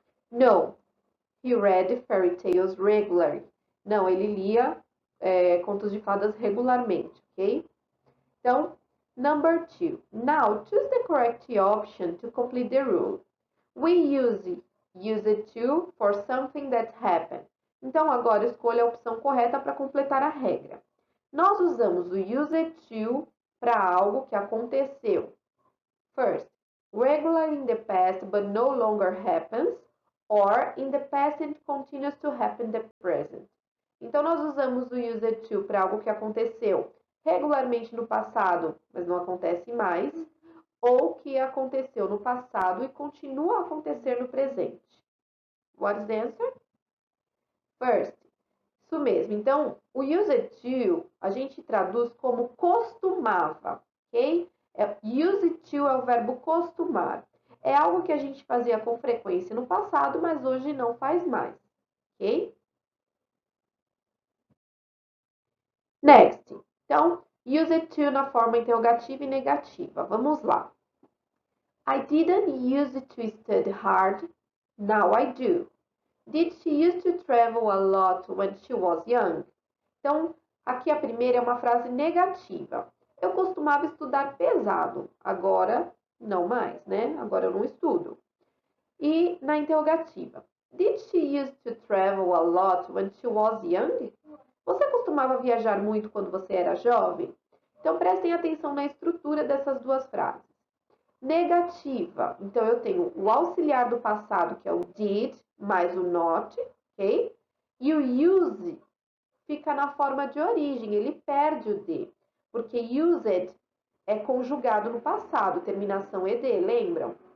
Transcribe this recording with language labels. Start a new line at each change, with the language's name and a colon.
English: No, he read fairy tales regularly.
Portuguese: Não, ele lia contos de fadas regularmente, ok?
English: Então, number 2. Now, choose the correct option to complete the rule. We use it to for something that happened.
Portuguese: Então, agora escolha a opção correta para completar a regra. Nós usamos o use it to para algo que aconteceu.
English: First, regular in the past but no longer happens, or in the past it continues to happen in the present.
Portuguese: Então, nós usamos o use it to para algo que aconteceu regularmente no passado, mas não acontece mais, ou que aconteceu no passado e continua a acontecer no presente.
English: What is the answer?
Portuguese: First, isso mesmo. Então, o used to a gente traduz como costumava, ok? Used to é o verbo costumar. É algo que a gente fazia com frequência no passado, mas hoje não faz mais, ok? Next. Então, used to na forma interrogativa e negativa. Vamos lá.
English: I didn't use to study hard. Now I do. Did she used to travel a lot when she was young?
Portuguese: Então, aqui a primeira é uma frase negativa. Eu costumava estudar pesado. Agora, não mais, né? Agora eu não estudo. E na interrogativa.
English: Did she used to travel a lot when she was young?
Portuguese: Você costumava viajar muito quando você era jovem? Então, prestem atenção na estrutura dessas duas frases. Negativa. Então, eu tenho o auxiliar do passado, que é o did, mais o not, ok? E o use fica na forma de origem, ele perde o de, porque used é conjugado no passado, terminação ed, lembram?